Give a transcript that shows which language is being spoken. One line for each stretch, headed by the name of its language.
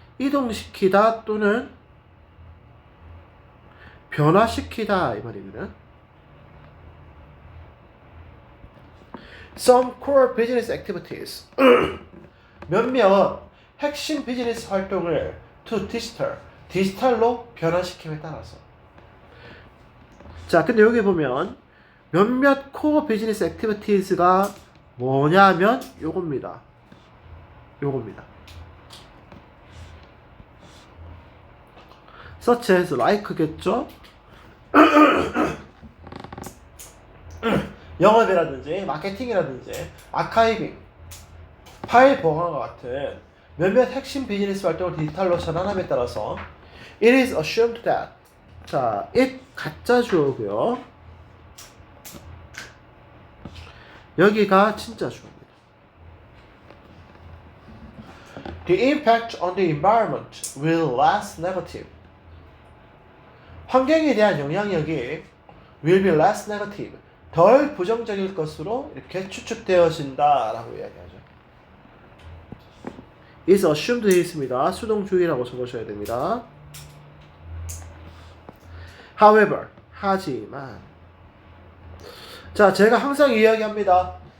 Korean: 이동시키다 또는 변화시키다 이 말입니다.
English: Some core business activities.
Korean: 몇몇 핵심 비즈니스 활동을 to 디지털로 변화시킴에 따라서. 자, 근데 여기 보면 몇몇 코어 비즈니스 액티비티즈가 뭐냐면 요겁니다. such as like겠죠? 영업이라든지 마케팅이라든지 아카이빙, 파일 보관과 같은 몇몇 핵심 비즈니스 활동을 디지털로 전환함에 따라서
English: it is assumed that
Korean: 자, it 가짜 주어고요. 여기가 진짜 주어입니다.
English: The impact on the environment will less negative.
Korean: 환경에 대한 영향력이
English: will be less negative.
Korean: 덜 부정적일 것으로 이렇게 추측되어진다라고 이야기하죠. is assumed 되어 있습니다. 수동주의라고 적으셔야 됩니다. However, 하지만 자, 제가 항상 이야기합니다.